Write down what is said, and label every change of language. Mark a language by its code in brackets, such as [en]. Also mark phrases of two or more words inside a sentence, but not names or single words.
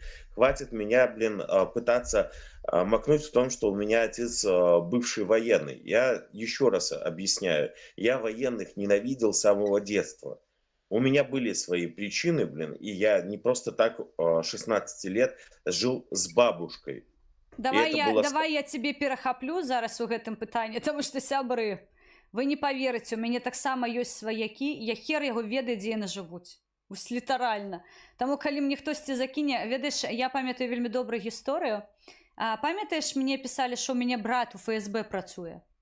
[ru] Хватит меня, пытаться макнуть в том, что у меня отец бывший военный. Я еще раз объясняю. Я военных ненавидел с самого детства. У меня были свои причины, и я не просто так 16 лет жил с бабушкой. [be] Давай я тебе перахаплю зараз у гэтым пытанні, тому што, сябры, вы не паверыце, у мяне таксама ёсць сваякі, я хер яго ведаю, дзе яны жывуць. Вось літаральна. Таму калі мне хтосьці закіне, ведаеш, я памятаю вельмі добрую гісторыю. Памятаеш, мне пісалі, што ў мяне брат у ФСБ працуе?